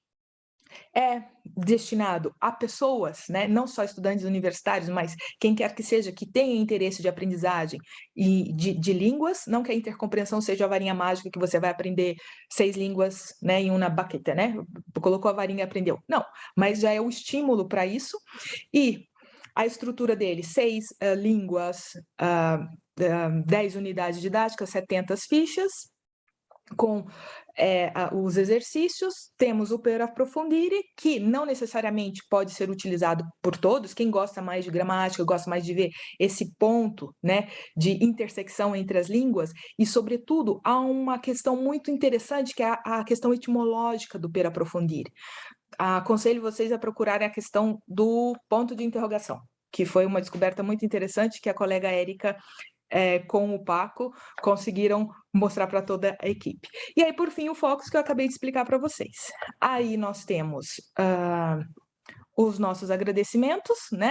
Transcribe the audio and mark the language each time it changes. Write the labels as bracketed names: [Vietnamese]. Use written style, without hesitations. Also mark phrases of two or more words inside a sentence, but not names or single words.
[Portuguese] É destinado a pessoas, né, não só estudantes universitários, mas quem quer que seja que tenha interesse de aprendizagem e de línguas, não que a intercompreensão seja a varinha mágica que você vai aprender 6 línguas, né, em uma baqueta, né, colocou a varinha e aprendeu. Não, mas já é o estímulo para isso. E a estrutura dele, 6 línguas, 10 unidades didáticas, 70 fichas, com os exercícios, temos o [Italian] per approfondire, [Portuguese] que não necessariamente pode ser utilizado por todos, quem gosta mais de gramática, gosta mais de ver esse ponto, né, de intersecção entre as línguas, e sobretudo há uma questão muito interessante, que é a questão etimológica do [Italian] per approfondire. [Portuguese] Aconselho vocês a procurarem a questão do ponto de interrogação, que foi uma descoberta muito interessante que a colega Érica com o Paco, conseguiram mostrar para toda a equipe. E aí, por fim, o Focus que eu acabei de explicar para vocês. Aí nós temos os nossos agradecimentos, né?